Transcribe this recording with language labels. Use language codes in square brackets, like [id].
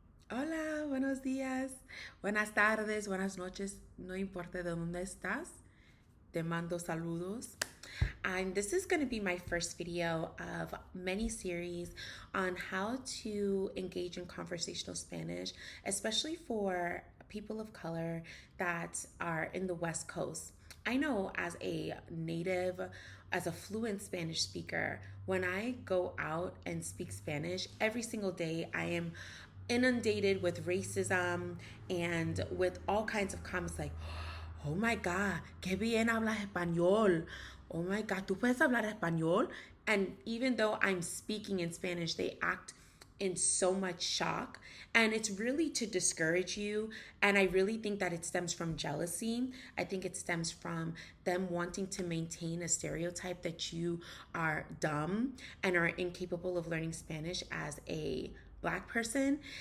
[es] Hola, buenos días, buenas tardes, buenas noches, no importa de dónde estás, te mando saludos. [en] And this is going to be my first video of many series on how to engage in conversational Spanish, especially for people of color that are in the West Coast. I know as a native, as a fluent Spanish speaker, when I go out and speak Spanish every single day, I am inundated with racism and with all kinds of comments like, oh my God, [es] qué bien hablas español. [en] Oh my God, [es] tú puedes hablar español. [en] And even though I'm speaking in Spanish, they act in so much shock. And it's really to discourage you. And I really think that it stems from jealousy. I think it stems from them wanting to maintain a stereotype that you are dumb and are incapable of learning Spanish as a Black person.